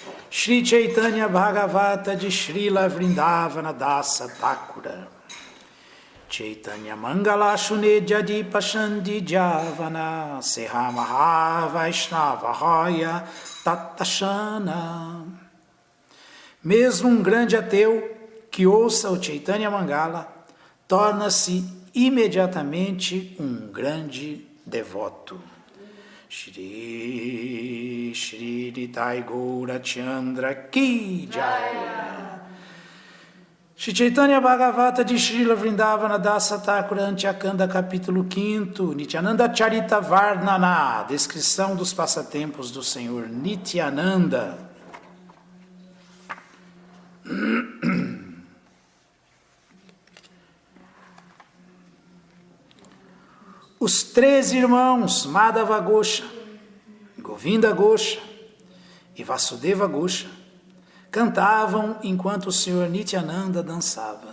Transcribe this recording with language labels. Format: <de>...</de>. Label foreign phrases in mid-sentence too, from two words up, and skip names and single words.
<pt>Shri Chaitanya Bhagavata de Srila Vrindavana Dasa Thakura.</pt> <bn>চৈতন্য মঙ্গল শুনে যদি পাষণ্ডী যবন সেহমহা বৈষ্ণব হয় ততক্ষণ.</bn> <pt>Mesmo um grande ateu que ouça o Chaitanya Mangala torna-se imediatamente um grande devoto. Shri Shri Nitai Gaura Chandra</pt> <bn>কি জয়.</bn> <pt>Shri Chaitanya Bhagavata de Srila Vrindavana Dasa Thakura Antyakanda, capítulo 5, Nityananda Charita Varnana, descrição dos passatempos do Senhor Nityananda. Os 13 irmãos Madhava Gosha, Govinda Gosha e Vasudeva Gosha cantavam enquanto o Senhor Nityananda dançava.</pt>